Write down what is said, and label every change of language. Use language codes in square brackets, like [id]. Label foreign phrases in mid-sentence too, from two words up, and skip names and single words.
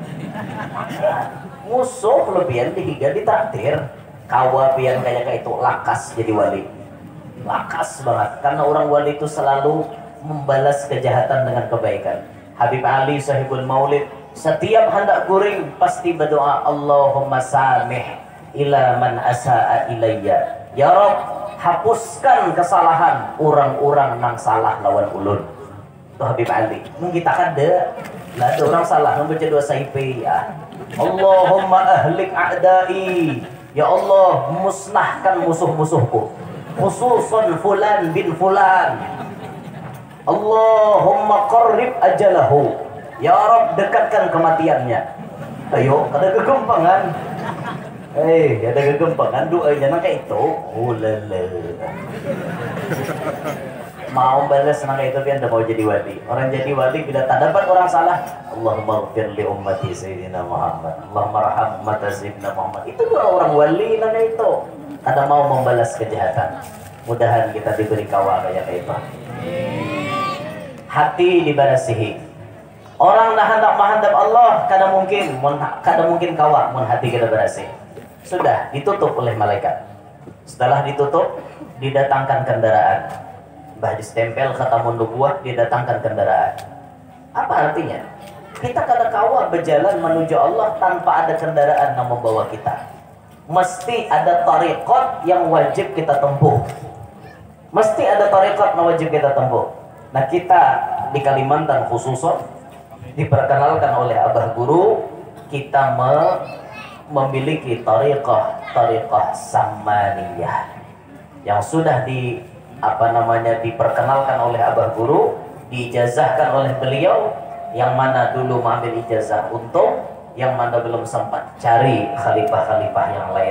[bjn] Musuh lebihan dihiga ditraktir. Kawa pian kayak itu lakas jadi wali. Lakas banget karena orang wali itu selalu membalas kejahatan dengan kebaikan. Habib Ali Sahibul Maulid setiap hendak guring pasti berdoa, [ar] اللهم سامح إلى من أساء إلي. يا رب, [bjn] hapuskan kesalahan orang-orang yang salah lawan ulun. Itu Habib Ali. Kita kan ada orang salah membaca doa saipi ya. [ar] اللهم أهلك أعدائي. [bjn] Ya Allah, musnahkan musuh-musuhku. [ar] خصوصا فلان بن فلان اللهم قرب أجله. يا رب, [bjn] dekatkan kematiannya. Ayo, ada kegempangan. Ada kegempangan doanya nang kayak itu. Ulala. Mau balas nang kayak itu biar anda mau jadi wali. Orang jadi wali bila tak dapat orang salah, [ar] اللهم اغفر لأمة سيدنا محمد. اللهم ارحم أمة سيدنا محمد. [bjn] Itu doa orang wali nang kayak itu. Ada mau membalas kejahatan. Mudahan kita diberi kawa kayak itu. Hati dibarasihi. Orang dah hendak menghadap Allah, kadang mungkin kawa mun hati kita berasih. Sudah ditutup oleh malaikat. Setelah ditutup, didatangkan kendaraan. Bah distempel [ar] خاتم النبوة, [bjn] didatangkan kendaraan. Apa artinya? Kita kada kawa berjalan menuju Allah tanpa ada kendaraan yang membawa kita. Mesti ada tariqat yang wajib kita tempuh. Mesti ada tariqat yang wajib kita tempuh. Nah kita di Kalimantan khususnya diperkenalkan oleh Abah Guru, kita memiliki tariqah samaniyah yang sudah diperkenalkan oleh Abah Guru, diijazahkan oleh beliau, yang mana dulu mengambil ijazah untuk, yang mana belum sempat cari khalifah-khalifah yang lain.